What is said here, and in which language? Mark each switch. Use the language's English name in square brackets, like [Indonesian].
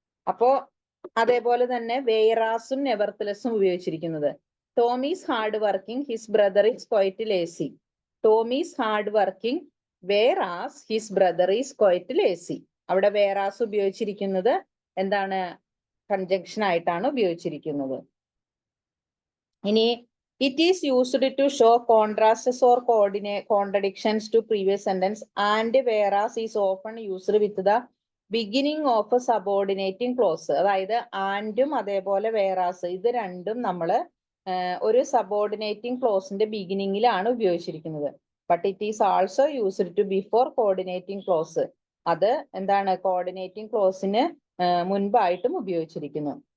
[Malayalam] അപ്പോ അതേപോലെ തന്നെ വേറാസും നെവർത്തലെസ്സും ഉപയോഗിച്ചിരിക്കുന്നത്. [English] Tom is hard working, his brother is quite lazy. Tom is hard working, whereas his brother is quite lazy. [Malayalam] അവിടെ വേറാസ് ഉപയോഗിച്ചിരിക്കുന്നത് എന്താണ്? കൺജങ്ഷൻ ആയിട്ടാണ് ഉപയോഗിച്ചിരിക്കുന്നത്. [English] ഇനി it is used to show contrasts or contradictions to previous sentence, and whereas is often used with the beginning of a subordinating clause. [Malayalam] അതായത് ആൻഡും അതേപോലെ വേറാസ് ഇത് രണ്ടും നമ്മൾ ഒരു സബോർഡിനേറ്റിംഗ് ക്ലോസിന്റെ ബിഗിനിങ്ങിലാണ് ഉപയോഗിച്ചിരിക്കുന്നത്. [English] But it is also used to before coordinating clause. [Malayalam] അത് എന്താണ്? Coordinating ക്ലോസിന് മുൻപായിട്ടും ഉപയോഗിച്ചിരിക്കുന്നു.